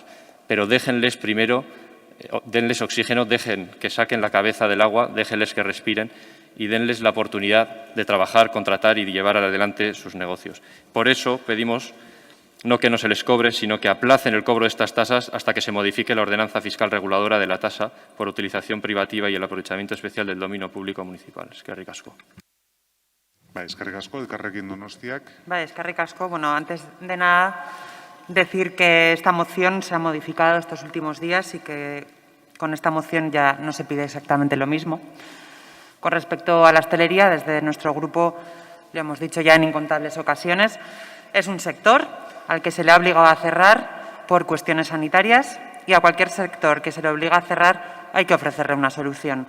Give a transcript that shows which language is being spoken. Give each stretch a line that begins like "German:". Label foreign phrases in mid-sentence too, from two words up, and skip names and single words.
Spanish: Pero déjenles primero, denles oxígeno, dejen que saquen la cabeza del agua, déjenles que respiren y denles la oportunidad de trabajar, contratar y llevar adelante sus negocios. Por eso pedimos no que no se les cobre, sino que aplacen el cobro de estas tasas hasta que se modifique la ordenanza fiscal reguladora de la tasa por utilización privativa y el aprovechamiento especial del dominio público municipal.
Basque: Eskerrik asko. Eskerrik asko, Elkarrekin Donostiak. Eskerrik asko.
Spanish: Bueno, antes de nada, decir que esta moción se ha modificado estos últimos días y que con esta moción ya no se pide exactamente lo mismo. Con respecto a la hostelería, desde nuestro grupo, lo hemos dicho ya en incontables ocasiones, es un sector al que se le ha obligado a cerrar por cuestiones sanitarias y a cualquier sector que se le obliga a cerrar hay que ofrecerle una solución.